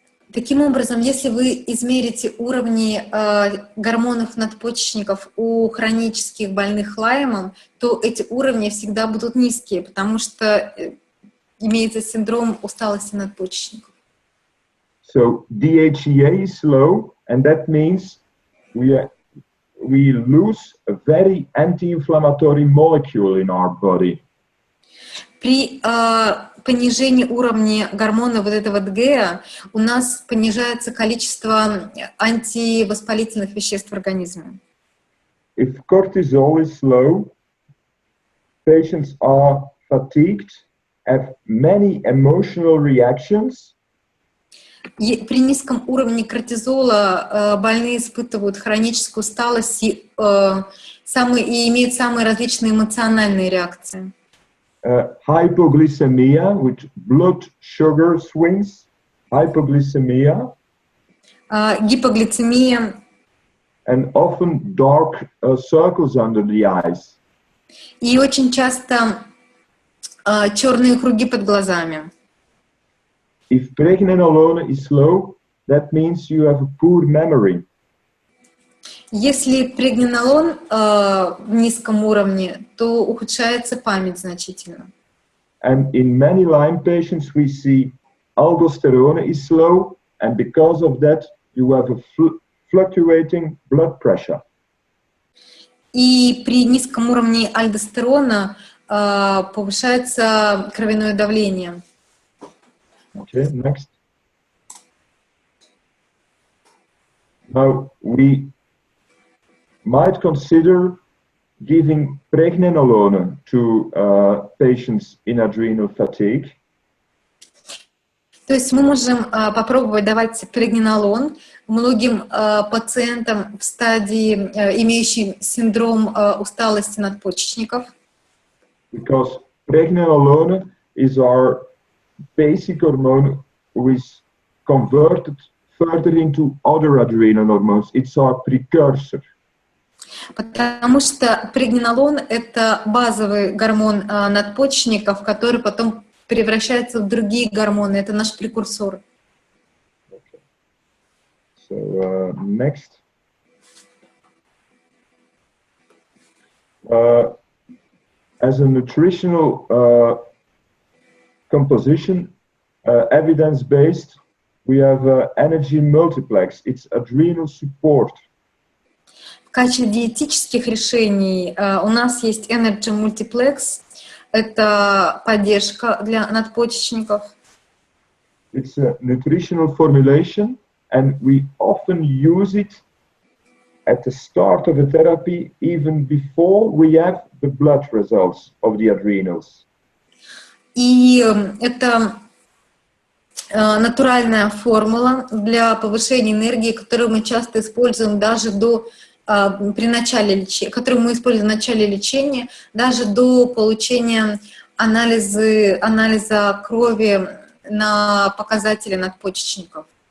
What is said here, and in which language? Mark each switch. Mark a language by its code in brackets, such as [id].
[ru] Таким образом, если вы измерите уровни гормонов надпочечников у хронических больных Лаймом, то эти уровни всегда будут низкие, потому что имеется синдром усталости надпочечников. [en] So DHEA is low, and that means we lose a very anti-inflammatory molecule in our body. [ru] При понижении уровня гормона вот этого ДГА у нас понижается количество антивоспалительных веществ в организме. [en] If cortisol is low, patients are fatigued, have many emotional reactions. [ru] При низком уровне кортизола больные испытывают хроническую усталость и имеют самые различные эмоциональные реакции. [en] Hypoglycemia, with blood sugar swings, hypoglycemia, [ru] гипоглицемия, [en] and often dark circles under the eyes. [ru] И очень часто черные круги под глазами. [en] if pregnenolone is low, that means you have a poor memory. [ru] Если прегненолон в низком уровне, то ухудшается память значительно. [en] And in many Lyme patients, we see aldosterone is low, and because of that, you have a fluctuating blood pressure. [ru] И при низком уровне альдостерона повышается кровяное давление. [en] Okay, next. Now, we might consider giving pregnenolone to patients in adrenal fatigue. То есть мы можем попробовать давать прегненолон многим пациентам в стадии, имеющим синдром усталости надпочечников. Because pregnenolone is our basic hormone who is converted further into other adrenal hormones. It's our precursor. [ru] Потому что прегненолон — это базовый гормон надпочечников, который потом превращается в другие гормоны. Это наш прекурсор. [en] Okay. So next. As a nutritional composition, evidence-based, we have energy multiplex. It's adrenal support. [ru] В качестве диетических решений у нас есть Energy Multiplex. Это поддержка для надпочечников. [en] It's a nutritional formulation, and we often use it at the start of a therapy, even before we have the blood results of the adrenals. [ru] И это натуральная формула для повышения энергии, которую мы часто используем даже при начале лечения, которую мы используем в начале лечения, даже до получения анализа крови на показатели надпочечников.